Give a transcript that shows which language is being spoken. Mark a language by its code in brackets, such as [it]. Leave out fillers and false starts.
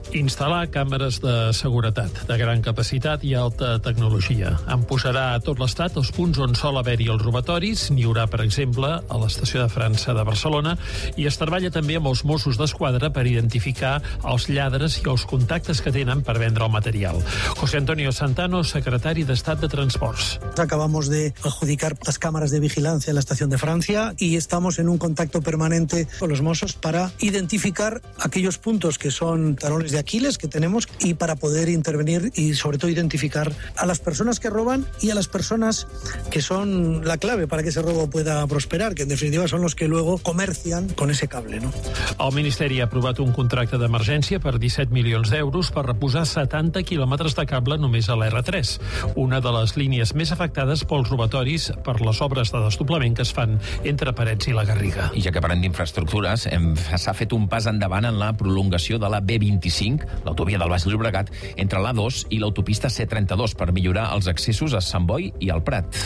[ca] Instal·lar càmeres de seguretat de gran capacitat i alta tecnologia. En posarà a tot l'estat els punts on sol haver-hi els robatoris. N'hi haurà, per exemple, a l'estació de França de Barcelona, i es treballa també amb els Mossos d'Esquadra per identificar els lladres i els contactes que tenen per vendre el material. José Antonio Santano, secretari d'Estat de Transports. [es] Acabamos de adjudicar las cámaras de vigilancia en la estación de Francia y estamos en un contacto permanente con los Mossos para identificar aquellos puntos que son talones de Aquiles que tenemos y para poder intervenir y sobre todo identificar a las personas que roban y a las personas que son la clave para que ese robo pueda prosperar, que en definitiva son los que luego comercian con ese cable, ¿no? [ca] El Ministeri ha aprovat un contracte d'emergència per 17 milions d'euros per reposar 70 quilòmetres de cable només a l'R3, una de les línies més afectades pels robatoris per les obres de desdoblament que es fan entre Parets i la Garriga. I ja que parlem d'infraestructures, s'ha fet un pas endavant en la prolongació de la B25, l'autovia del Baix Llobregat, entre l'A2 i l'autopista C32 per millorar els accessos a Sant Boi i al Prat.